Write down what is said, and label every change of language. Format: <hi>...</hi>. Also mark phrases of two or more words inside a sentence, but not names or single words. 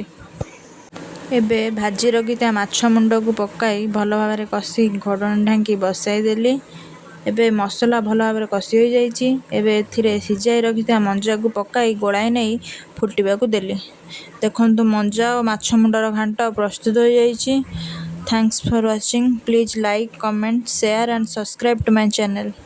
<or>ଏବେ ଭାଜି ରଖିଥିବା ମାଛ ମୁଣ୍ଡ କୁ ପକାଇ ଭଲ ଭାବେ କଷି ଘୋଡଣୀ ଢାଙ୍କି ବସାଇ ଦେଲି। ଏବେ ମସଲା ଭଲ ଭାବେ କଷି ହୋଇ ଯାଇଛି। ଏବେ ଏଥିରେ ସିଝାଇ ରଖିଥିବା ମଞ୍ଜା କୁ ପକାଇ ଗୋଳାଇ ନହିଁ ଫୁଟିବା କୁ ଦେଲି। ଦେଖନ୍ତୁ ମଞ୍ଜା ଆଉ ମାଛ ମୁଣ୍ଡର ଘଣ୍ଟ ପ୍ରସ୍ତୁତ ହୋଇ ଯାଇଛି।</or> <en>Thanks for watching. Please like comment share and subscribe to my channel.</en>